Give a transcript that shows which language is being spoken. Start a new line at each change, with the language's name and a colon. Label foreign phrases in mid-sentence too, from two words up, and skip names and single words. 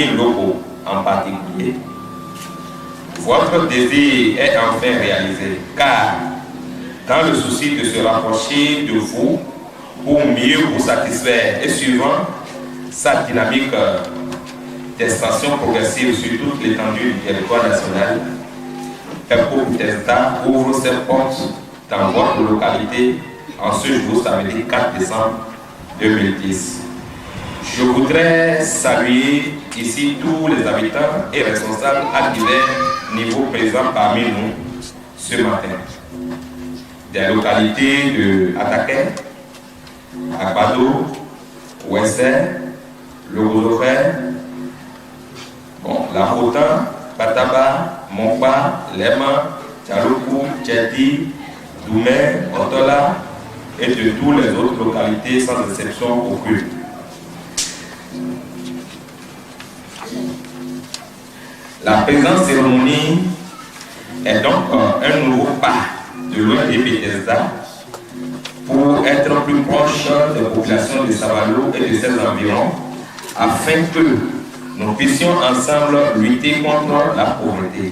French: Lobo en particulier, votre désir est enfin réalisé, car dans le souci de se rapprocher de vous pour mieux vous satisfaire et suivant sa dynamique d'extension progressive sur toute l'étendue du territoire national, PEPCO Bethesda ouvre ses portes dans votre localité en ce jour samedi 4 décembre 2010. Je voudrais saluer ici tous les habitants et responsables à divers niveaux présents parmi nous ce matin. Des localités de Ataké, Agbado, Ouessé, Logolofé, La Rotan, Pataba, Montpa, Lema, Tchaloukou, Tchedi, Doumé, Otola et de toutes les autres localités sans exception aucune. La présente cérémonie est donc un nouveau pas de l'ONG Bethesda pour être plus proche des populations de Savalou et de ses environs afin que nous puissions ensemble lutter contre la pauvreté.